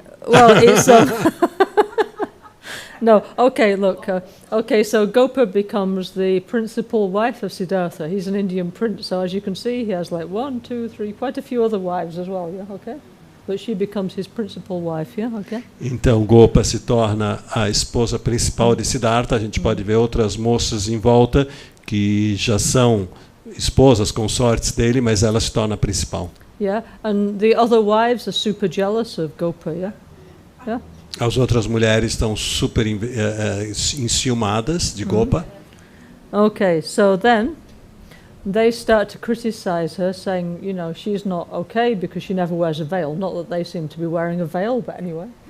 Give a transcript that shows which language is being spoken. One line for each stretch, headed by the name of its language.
English: Well, it's no. Okay, look. Okay, so Gopa becomes the principal wife of Siddhartha. He's an Indian prince, so as you can see, he has like 1, 2, 3, quite a few other wives as well. Yeah, okay. But she becomes his principal wife. Yeah, okay.
Portuguese: Então Gopa se torna a esposa principal de Siddhartha. A gente pode ver outras moças em volta que já são esposas, consortes dele, mas ela se torna a principal.
English: Yeah, and the other wives are super jealous of Gopa. Yeah.
Portuguese: As outras mulheres estão super enciumadas de Gopa.
English: Okay, so then they start to criticize her, saying, you know, she's not okay because she never wears a veil. Not that they seem to be wearing a veil, but anyway.